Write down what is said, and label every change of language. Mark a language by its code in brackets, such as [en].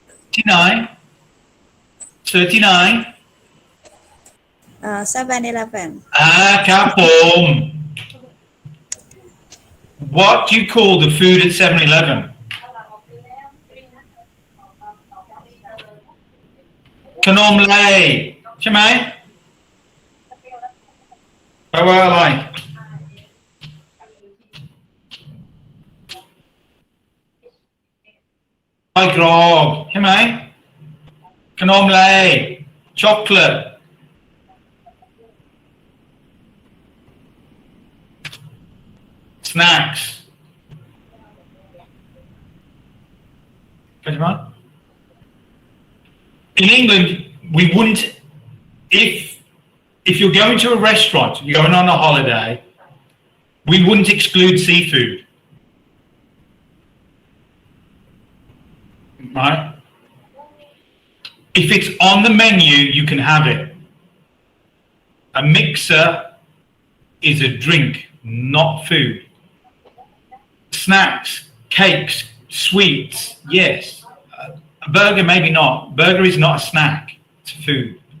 [en] 39 7-Eleven [th] ครับผม [en] What do you call the food at 7-Eleven? [th] Kanom lay ใช่ไหมแปลว่าอะไรไส้กรอกใช่ไหมขนมลายช็อกโกแลต [en] snacks [th] เข้าใจไหม [en] In England we wouldn't if you're going to a restaurant you're going on a holiday we wouldn't exclude seafood, right? If it's on the menu, you can have it. A mixer is a drink, not food. Snacks, cakes, sweets, yes. A burger, maybe not. Burger is not a snack, it's food.